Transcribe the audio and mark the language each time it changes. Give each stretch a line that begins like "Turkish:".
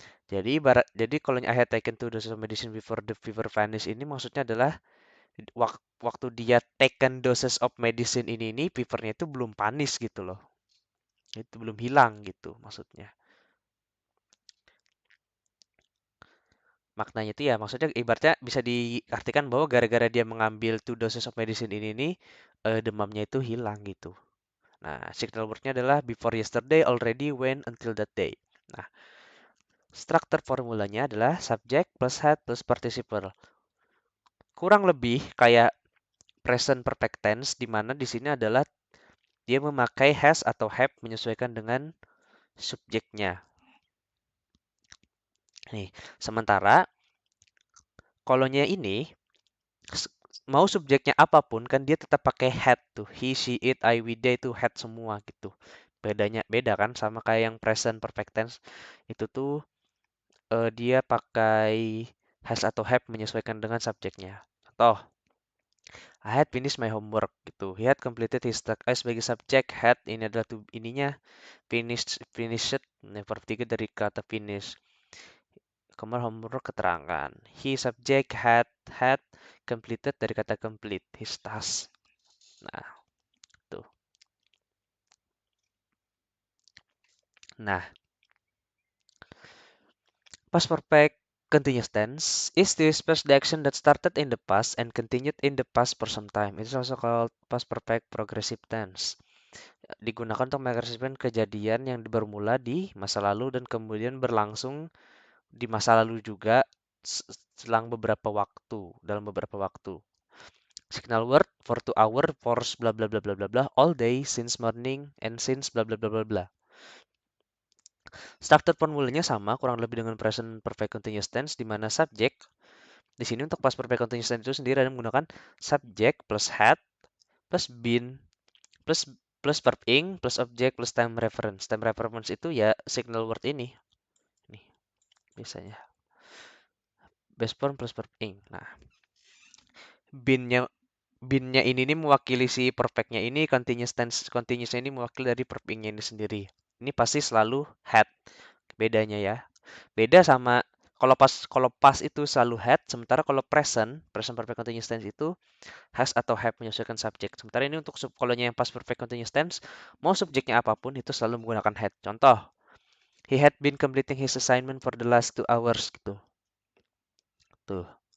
Indonesian: Jadi kalau
English: I had taken two doses of medicine before the fever vanished
Indonesian: ini maksudnya adalah waktu dia
English: taken doses of medicine
Indonesian: ini fevernya itu belum panis gitu loh. Itu belum hilang gitu maksudnya. Maknanya itu ya maksudnya ibaratnya bisa diartikan bahwa gara-gara dia mengambil
English: two doses of medicine
Indonesian: ini nih demamnya itu hilang gitu. Nah, signal wordnya adalah before yesterday already went until that day. Nah, struktur formulanya adalah subject plus had plus participle. Kurang lebih kayak present perfect tense di mana di sini adalah dia memakai has atau have menyesuaikan dengan subjeknya. Nih, sementara kolonya ini mau subjeknya apapun kan dia tetap pakai had tuh. He, she, it, I, we, they itu had semua gitu. Beda kan sama kayak yang present perfect tense itu tuh dia pakai has atau have menyesuaikan dengan subjeknya.
English: Contoh, I had finished my homework gitu. He had completed his task.
Indonesian: I sebagai subjek, had ini adalah tuh ininya finished. Nah, verb 3 dari kata finish. Kemudian homework keterangan. He subject had completed dari kata complete his task. Nah, tuh.
English: Nah, past perfect continuous tense is to express the action that started in the past and continued in the past for some time. It is also called past perfect progressive tense.
Indonesian: Digunakan untuk mengekspresikan kejadian yang bermula di masa lalu dan kemudian berlangsung di masa lalu juga selang beberapa waktu, dalam beberapa waktu.
English: Signal word for 2 hour, for bla bla bla bla bla bla, all day, since morning, and since bla bla bla bla bla.
Indonesian: Structure formulanya sama, kurang lebih dengan present perfect continuous tense, di mana subject di sini untuk past perfect continuous tense itu sendiri ada menggunakan subject plus had plus been plus plus verb ing plus object plus time reference. Time reference itu ya signal word ini. Nih, biasanya.
English: Base form plus verb ing.
Indonesian: Nah, been-nya been-nya ini nih mewakili si perfect-nya ini, continuous tense continuous-nya ini mewakili dari verb ing-nya ini sendiri. Ini pasti selalu had. Bedanya ya. Beda sama kalau pas itu selalu had, sementara kalau present perfect continuous tense itu has atau have menyesuaikan subjek. Sementara ini untuk kalau yang past perfect continuous tense, mau subjeknya apapun itu selalu menggunakan had.
English: Contoh, he had been completing his assignment for the last 2 hours gitu. Tuh.